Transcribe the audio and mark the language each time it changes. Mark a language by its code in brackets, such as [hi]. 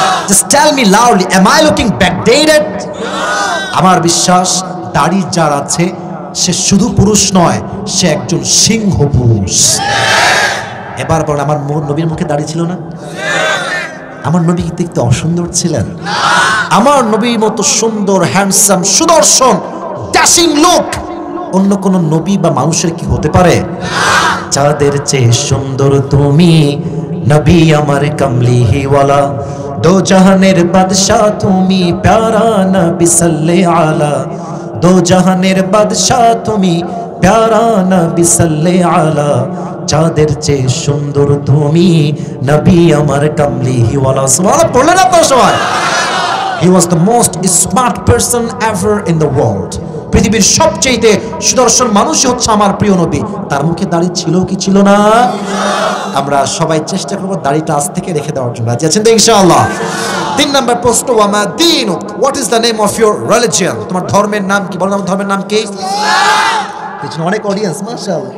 [en] Just tell me loudly, am I looking backdated? [bn] আমার বিশ্বাস দাড়ি যার আছে সে শুধু পুরুষ নয়, সে একজন সিংহ পুরুষ। এবার বল, আমার নবীর মুখে দাড়ি ছিল না? আমার নবী কি দেখতে অসুন্দর ছিলেন? আমার নবীর মতো সুন্দর, হ্যান্ডসাম, সুদর্শন, ড্যাশিং লুক অন্য কোন নবী বা মানুষের কি হতে পারে? চাঁদের চেয়ে সুন্দর তুমি নবী আমার কামলিওয়ালা, দো জাহানের বাদশাহ তুমি প্যারা নবী সাল্লাল্লাহু আলা, দো জাহানের বাদশাহ তুমি প্যারা নবী সাল্লাল্লাহু আলা, চাঁদের চেয়ে সুন্দর তুমি নবী আমার কামলিওয়ালা। সুবহানাল্লাহ পড়লেন আপনারা সবাই? [en] He was the most smart person ever in the world. [bn] পৃথিবীর সবচেয়ে সুদর্শন মানুষই হচ্ছে আমার প্রিয় নবী। তার মুখে দাড়ি ছিল কি ছিল না? আমরা সবাই চেষ্টা করব দাড়িটা আজ থেকে রেখে দেওয়ার জন্য। রাজি আছেন তো ইনশাআল্লাহ? 3 নাম্বার প্রশ্ন, [ar] ওয়ামা দীনুক, [en] What is the name of your religion? [bn] তোমার ধর্মের নাম কি? বলো, আমার ধর্মের নাম কি? পেছনে অনেক অডিয়েন্স, মাশাআল্লাহ।